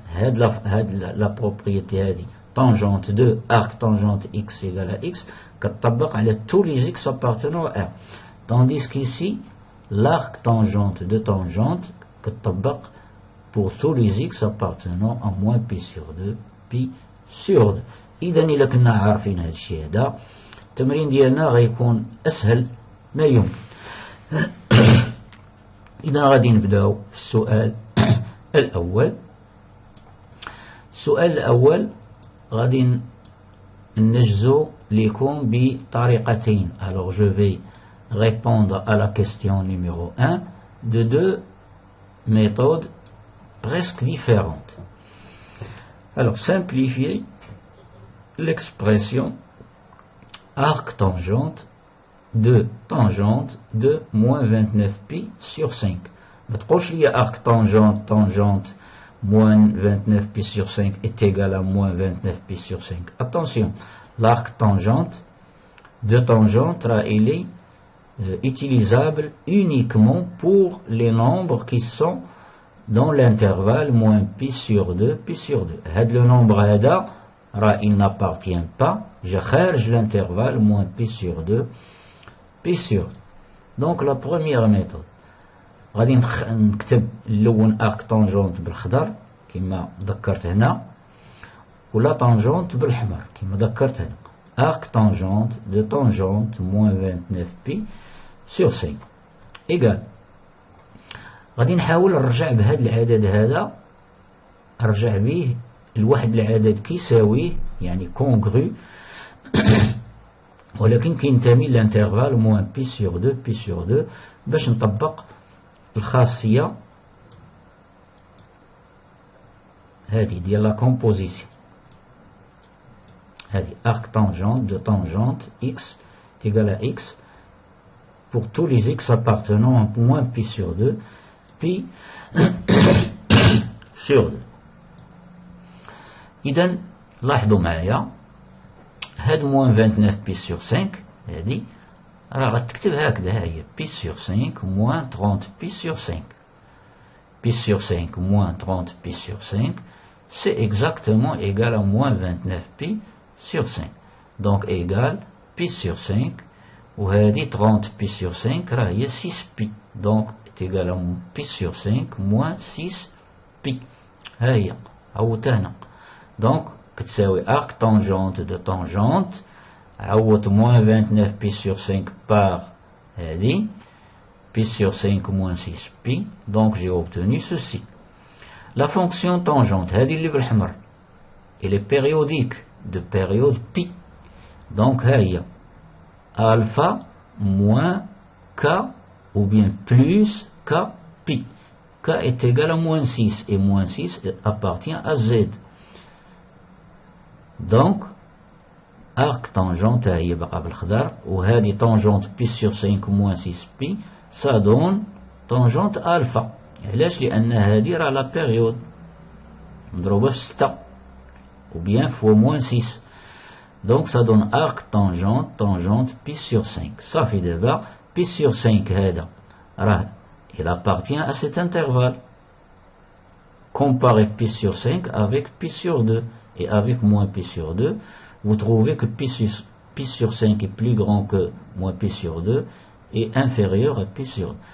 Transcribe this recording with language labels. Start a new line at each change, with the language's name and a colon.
Arabic: هاد
French: la propriété
Arabic: هذه
French: tangente de arc tangente x égale à x
Arabic: كتطبق على
French: tous les x appartenant à R. Tandis qu'ici l'arc tangente de tangente
Arabic: كتطبق
French: pour tous les x appartenant à moins pi sur 2 pi sur 2.
Arabic: إذا إلا كنا عارفين هذا الشيء هذا التمرين ديالنا غيكون أسهل ما يمكن. إذا غادي نبداو في السؤال الأول. السؤال الأول غادي ننجزو ليكم بطريقتين.
French: Alors je vais répondre à la question numéro 1 de deux méthodes presque différentes. Alors simplifier l'expression arc tangente de moins 29 pi sur 5.
Arabic: ما تقولش لي
French: arc tangente moins 29 pi sur 5 est égal à moins 29 pi sur 5. Attention, l'arc tangente de tangente il est utilisable uniquement pour les nombres qui sont dans l'intervalle moins pi sur 2, pi sur 2. Le nombre
Arabic: هذا
French: il n'appartient pas, je
Arabic: خارج
French: l'intervalle moins pi sur 2, pi sur 2. Donc la première méthode,
Arabic: غادي نكتب اللون arc tangente بالخضر كما ذكرت هنا ولا tangente بالحمر كما ذكرت هنا.
French: Arc tangente de tangente moins 29 pi sur 5 égal.
Arabic: غادي نحاول نرجع بهذا العدد هذا، نرجع به لواحد العدد كيساويه يعني كونغرو ولكن كينتمي لانترفال موان بي سور 2 بي سور 2 باش نطبق الخاصية هذه ديال لا كومبوزيسيون. هذه
French: arc tangente de tangente x est égal à x pour tous les x appartenant à moins pi sur 2 pi sur 2.
Arabic: إذن لاحظوا معايا هاد موان 29 بي سور 5 هادي راه غتكتب هكذا، ها هي بي سور 5 موان 30 بي سور 5.
French: Pi sur 5 moins 30 pi sur 5 c'est exactement égal à moins 29 pi sur 5. Donc égal pi sur 5
Arabic: وهادي
French: 30 pi sur 5
Arabic: راه هي
French: 6 pi. Donc est égal à pi sur 5 moins 6 pi.
Arabic: ها هي عوضتها هنا.
French: Donc
Arabic: كتساوي
French: arc tangente de tangente
Arabic: عوض
French: moins 29 pi sur 5 par
Arabic: هادي
French: pi sur 5 moins 6 pi. Donc j'ai obtenu ceci. La fonction tangente
Arabic: هذه اللي بالحمر
French: elle est périodique de période pi. Donc
Arabic: ها هي
French: alpha moins k ou bien plus k pi. K est égal à moins 6 et moins 6 appartient à z. Donc arc tangente
Arabic: هي بقى بالخضر وهذه
French: tangente pi sur 5 moins 6 pi ça donne tangente alpha.
Arabic: علاش؟ لأن هذه راه لا بيريود مضروبة في 6
French: ou bien fois moins 6. Donc ça donne arc tangente pi sur 5. Ça fait d'abord pi sur 5
Arabic: هذا راه
French: il appartient à cet intervalle. Comparez pi sur 5 avec pi sur 2 et avec moins pi sur 2 vous trouvez que pi sur 5 est plus grand que moins pi sur 2 et inférieur à pi sur 2.